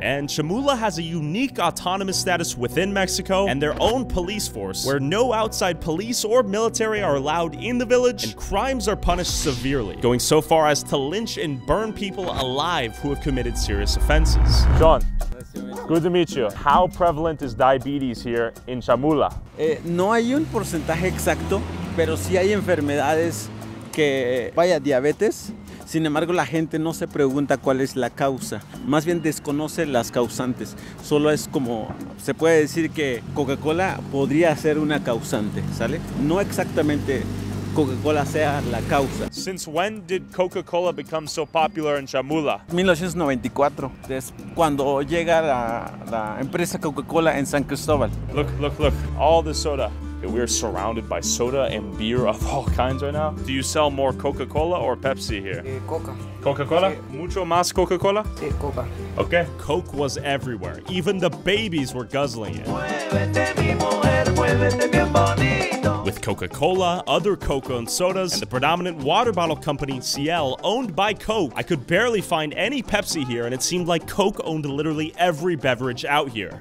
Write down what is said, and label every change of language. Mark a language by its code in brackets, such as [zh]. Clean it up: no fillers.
[en] And Chamula has a unique autonomous status within Mexico and their own police force, where no outside police or military are allowed in the village, and crimes are punished severely, going so far as to lynch and burn people alive who have committed serious offenses. John, good to meet you. How prevalent is diabetes here in Chamula? [es] No hay un porcentaje exacto, pero sí hay enfermedades que, vaya, diabetes, Sin embargo, la gente no se pregunta cuál es la causa, más bien desconoce las causantes. Solo es como, se puede decir que Coca-Cola podría ser una causante, ¿sale? No exactamente Coca-Cola sea la causa. [en] Since when did Coca-Cola become so popular in Chamula? [es] 1994, es cuando llega la empresa Coca-Cola en San Cristóbal. [en] Look, look, look, all the soda. We're surrounded by soda and beer of all kinds right now. Do you sell more Coca-Cola or Pepsi here? [es] Coca. [en] Coca-Cola? [es] Sí. Mucho más Coca-Cola? Sí, Coca. [en] Okay. Coke was everywhere. Even the babies were guzzling it. With Coca-Cola, other coca-owned sodas, and the predominant water bottle company, CL, owned by Coke, I could barely find any Pepsi here, and it seemed like Coke owned literally every beverage out here.